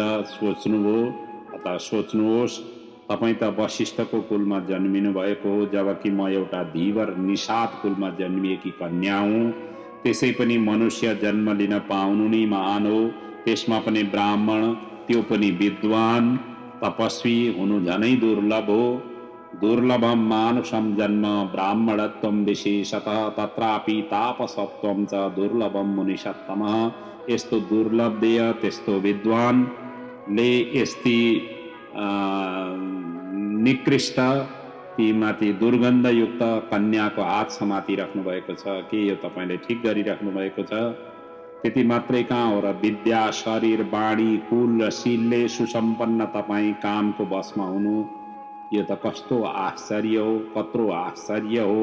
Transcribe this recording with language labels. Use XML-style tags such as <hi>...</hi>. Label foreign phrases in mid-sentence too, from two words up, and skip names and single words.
<ne>सोच्नुभयो अथवा सोच्नुहोस्। तपाईँ त वशिष्ठको कुलमा जन्मिनु भएको हो, जबकि म एउटा धीवर निषाद कुलमा जन्मिएकी कन्या हुँ। त्यसै पनि मनुष्य जन्म लिन पाउनु नै महान हो, त्यसमा पनि ब्राह्मण, त्यो पनि विद्वान तपस्वी हुनु झनै दुर्लभ हो।</ne> <sa>दुर्लभम मानुषम जन्म ब्राह्मणत्वम विशेषतः, तत्रापि तापसत्वम च दुर्लभम मुनिषत्तमः।</sa> <ne>यस्तो दुर्लभ देय, त्यस्तो विद्वानले यस्ती निकृष्ट तीमाथि दुर्गन्धयुक्त कन्याको हात समातिराख्नु भएको छ। के यो तपाईँले ठिक गरिराख्नु भएको छ? त्यति मात्रै कहाँ हो र, विद्या, शरीर, वाणी, कुल र शीलले सुसम्पन्न तपाईँ कामको बसमा हुनु, यो त कस्तो आश्चर्य हो, कत्रो आश्चर्य हो।</ne>